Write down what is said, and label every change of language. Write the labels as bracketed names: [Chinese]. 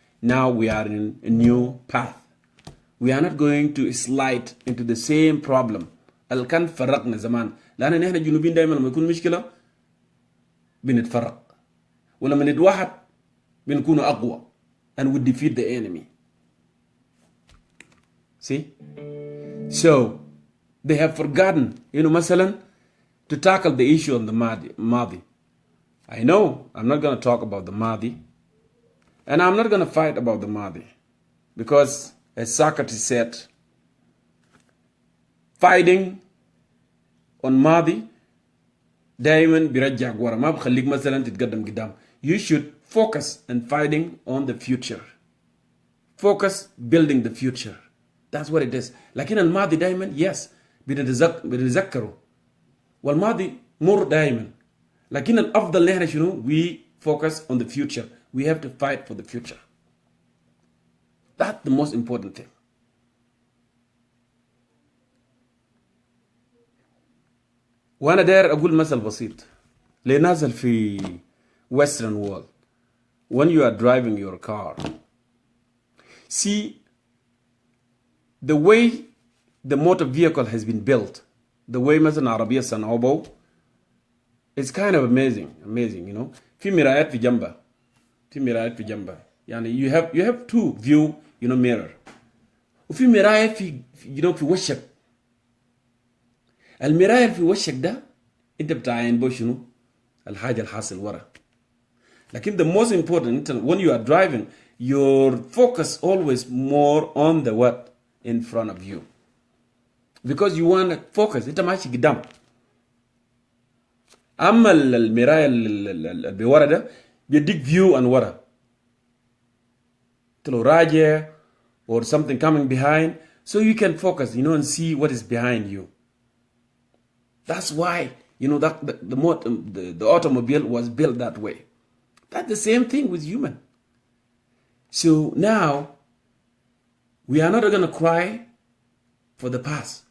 [English] Now we are in a new path. We are not going to slide into the same problem. [Arabic] كان فرقنا زمان. لأن نحن الجنوبيين دائما لما يكون مشكلة بنتفرق. ولما نتوحد بنكون أقوى. [English] And we defeat the enemy. See? So, they have forgotten, مثلا, to tackle the issue on the Mahdi. I know I'm not going to talk about the Mahdi. And I'm not going to fight about the Mahdi. Because, as Socrates said, fighting on Mahdi, [Arabic] دائما بيرجعك ورا ما بخليك مثلا تتقدم قدام. [English] You should focus on fighting on the future. Focus building the future. That's what it is. [Arabic] لكن الماضي دائما yes بنتذكره. والماضي مر دائما. لكن الأفضل نحن شنو? [English] We focus on the future. We have to fight for the future. That's the most important thing. [Arabic] وأنا داير أقول مثل بسيط لنازل في Western world. [English] When you are driving your car, see the way the motor vehicle has been built, the way [Arabic] مثلا عربية صنعوها, [English] it's kind of amazing, [Arabic] في مرايات في جنبها, يعني [English] you have two view, mirror. [Arabic] وفي مراية في في وشك. المراية في وشك ده انت بتعاين بو شنو الحاجة الحاصل ورا. لكن [English] the most important, when you are driving, your focus always more on the what in front of you, because you want to focus. [Arabic] انت ماشي قدام. اما المراية اللي بورا ده بيديك view عن ورا. انت لو راجع [English] or something coming behind, so you can focus, and see what is behind you. That's why, that the automobile was built that way. That's the same thing with human. So now, we are not going to cry for the past.